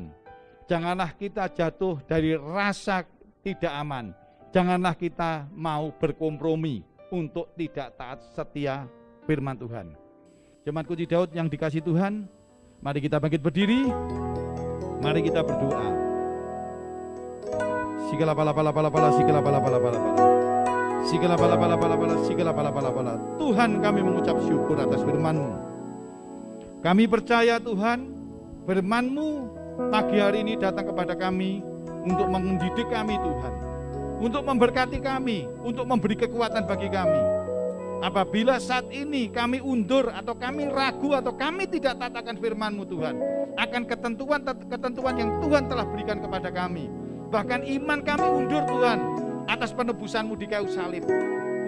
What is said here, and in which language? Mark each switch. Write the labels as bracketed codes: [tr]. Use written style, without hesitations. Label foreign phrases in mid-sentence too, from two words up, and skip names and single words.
[id] Janganlah kita jatuh dari rasa tidak aman. Janganlah kita mau berkompromi untuk tidak taat setia firman Tuhan. Jemaat kunci Daud yang dikasih Tuhan, mari kita bangkit berdiri, mari kita berdoa. Sigala pala pala pala pala, sigala pala pala pala pala, sigala pala pala pala pala, sigala pala pala pala. Tuhan, kami mengucap syukur atas firman-Mu. Kami percaya Tuhan, firman-Mu pagi hari ini datang kepada kami untuk mendidik kami Tuhan, untuk memberkati kami, untuk memberi kekuatan bagi kami. Apabila saat ini kami undur atau kami ragu atau kami tidak taat akan firman-Mu Tuhan, akan ketentuan yang Tuhan telah berikan kepada kami, bahkan iman kami undur Tuhan atas penebusan-Mu di kayu salib.